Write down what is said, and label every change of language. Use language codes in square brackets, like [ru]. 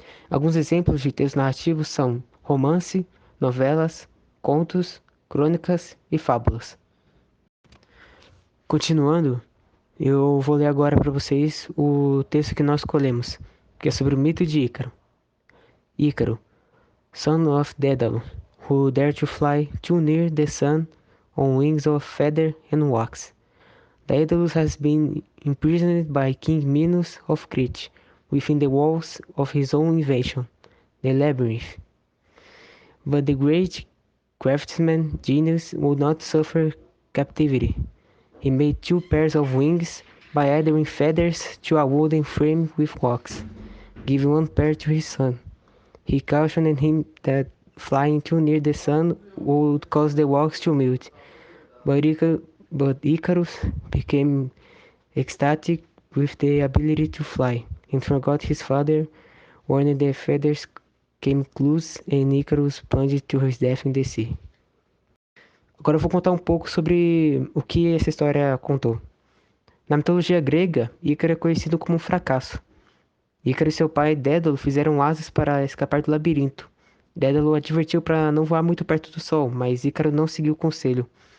[pt] Alguns exemplos de texto narrativo são romance, novelas, contos, crônicas e fábulas. Continuando, eu vou ler agora para vocês o texto que nós escolhemos, que é sobre o mito de Ícaro. [en] Ícaro, son of Daedalus, who dared to fly too near the sun on wings of feather and wax. Daedalus has been imprisoned by King Minos of Crete, within the walls of his own invention, the labyrinth. But the great craftsman genius would not suffer captivity. He made two pairs of wings by adding feathers to a wooden frame with wax, giving one pair to his son. He cautioned him that flying too near the sun would cause the wax to melt, but, Icarus became ecstatic with the ability to fly, and forgot his father when the feathers came loose and Icarus plunged to his death in the sea. [pt] Agora eu vou contar um pouco sobre o que essa história contou. Na mitologia grega, Ícaro é conhecido como um fracasso. Ícaro e seu pai Dédalo fizeram asas para escapar do labirinto. Dédalo advertiu para não voar muito perto do sol, mas Ícaro não seguiu o conselho.